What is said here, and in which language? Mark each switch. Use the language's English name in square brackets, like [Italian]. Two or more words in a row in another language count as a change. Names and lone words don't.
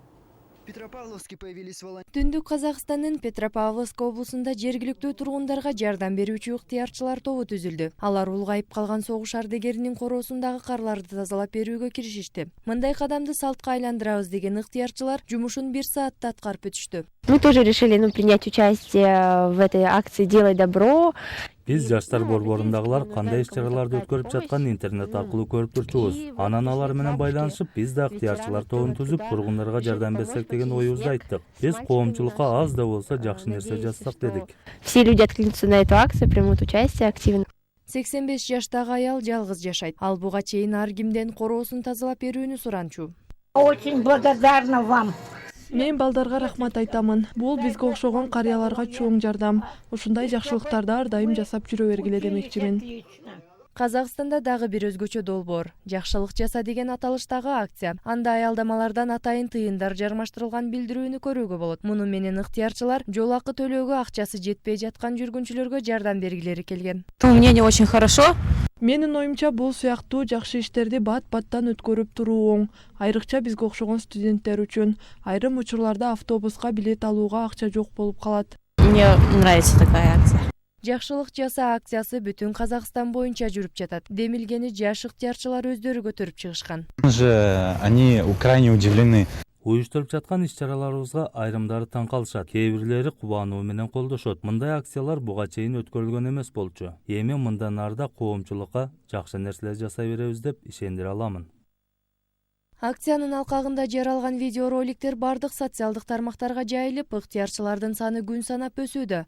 [Kyrgyz] Түндүк Казакстандын Петропавловск облусунда жергиликтүү тургундарга жардам берүүчү ыктыярчылар тобу түзүлдү. Алар улгайып калган согуш ардегеринин короосундагы карларды тазалап берүүгө киришишти. Мындай кадамды салтка айландырабыз деген ыктыярчылар жумушун 1 саатта аткарып бүтүштү. [Russian] Мы тоже решили принять участие в этой акции «Делай добро». [Kyrgyz] Биз жаштар борборундагылар кандай иш-чараларды өткөрүп жатканын интернет аркылуу көрүп турчубуз. Анан алар менен байланышып, биз да ыктыярчылар тобун түзүп, тургундарга жардам берсек деген оюбузду айттык. Биз коомчулукка аз да болсо жакшы нерсе жасасак дедик. [Russian] Все люди откликнутся на эту акцию, примут участие активно. [Kyrgyz] 85 жаштагы аял жалгыз жашайт. Ал буга чейин ар кимден короосун тазалап берүүнү суранчу. [Russian] Очень благодарна вам. [Kyrgyz] Мен балдарга рахмат айтамын. Бул бизге окшогон карыяларга чоң жардам. Ушундай жакшылыктарды ар дайым жасап жүрө бергиле демекчимин. Казакстанда дагы бир өзгөчө долбоор. Жакшылык жаса деген аталыштагы акция. Анда аялдамалардан атайын тыйындар жармаштырылган билдирүүнү көрүүгө болот. Муну менен ыктыярчылар жол акы төлөөгө акчасы жетпей жаткан жүргүнчүлөргө жардам бергилери келген. [Russian] Мнение очень хорошо. [Kyrgyz] Менин оюмча бул сыяктуу жакшы иштерди бат-баттан өткөрүп туруу оң. Айрыкча бизге окшогон студенттер үчүн. Айрым учурларда автобуска билет алууга акча жок болуп калат. [Russian] Мне нравится такая акция. [Kyrgyz] Жакшылык жаса акциясы бүтүн Казакстан боюнча жүрүп жатат. Демилгени жаш ыктыярчылар өздөрү көтөрүп чыгышкан. [Russian] Они крайне удивлены. [Kyrgyz] Уюштуруп жаткан иш-чараларыбызга айрымдары таң калышат, кээ бирлери кубануу менен колдошот. Мындай акциялар буга чейин өткөрүлгөн эмес болчу. Эми мындан арда коомчулукка жакшы нерселер жасай беребиз деп ишендире аламын. Акциянын алкагында жаралган видеороликтер бардык социалдык тармактарга жайылып, ыктыярчылардын саны күн санап өсүүдө.